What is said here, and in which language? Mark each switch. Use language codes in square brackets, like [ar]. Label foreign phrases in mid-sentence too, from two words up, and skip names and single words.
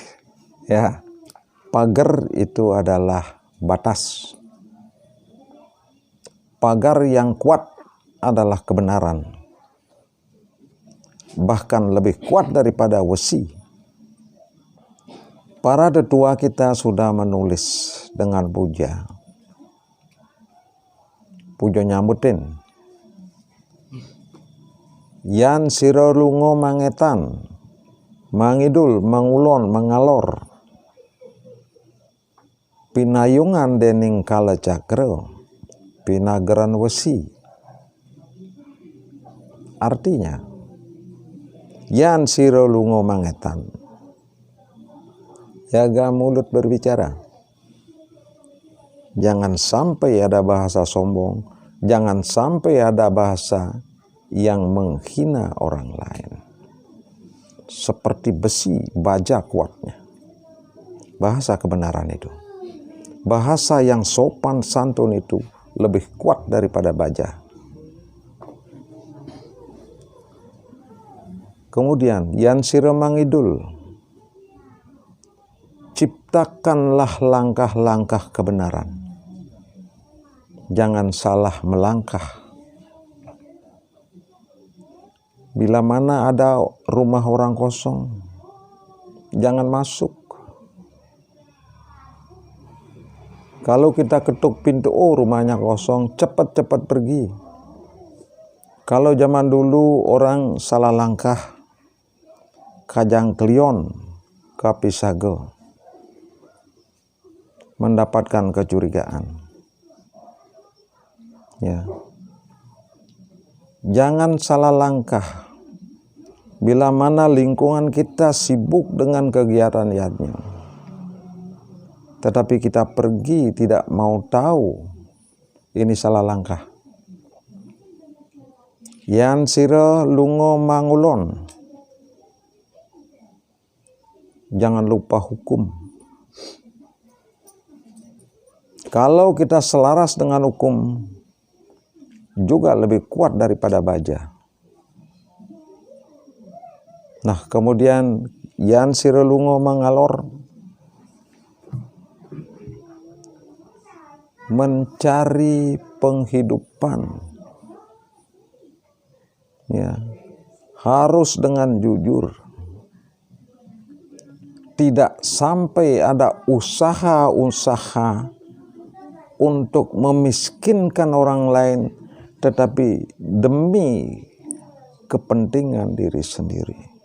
[id] Ya, pagar itu adalah batas. Pagar yang kuat adalah kebenaran. Bahkan lebih kuat daripada besi. Para tetua kita sudah menulis dengan puja. Puja nyambutin. [jv] Yan sira lunga mangetan, mangidul, mangulon, mangalor. Pinayungan dening kalacakra, pinageran wesi. [id] Artinya, [jv] yan sira lunga mangetan. [id] Jaga mulut berbicara. Jangan sampai ada bahasa sombong, jangan sampai ada bahasa yang menghina orang lain. Seperti besi, baja kuatnya. Bahasa kebenaran itu. Bahasa yang sopan santun itu lebih kuat daripada baja. Kemudian, [jv] yan sira mangidul. [id] Ciptakanlah langkah-langkah kebenaran. Jangan salah melangkah. Bila mana ada rumah orang kosong, jangan masuk. Kalau kita ketuk pintu, oh rumahnya kosong, cepat-cepat pergi. Kalau zaman dulu orang salah langkah, kajang klion, kapisago, mendapatkan kecurigaan. Ya. Jangan salah langkah. Bila mana lingkungan kita sibuk dengan kegiatan-kegiatannya, tetapi kita pergi tidak mau tahu, ini salah langkah. [jv] Yan sira lunga mangulon. [id] Jangan lupa hukum. Kalau kita selaras dengan hukum, juga lebih kuat daripada baja. Nah, kemudian [jv] yan sira lunga mangalor. [id] Mencari penghidupan. Ya. Harus dengan jujur. tidak sampai ada usaha-usaha untuk memiskinkan orang lain, tetapi demi kepentingan diri sendiri.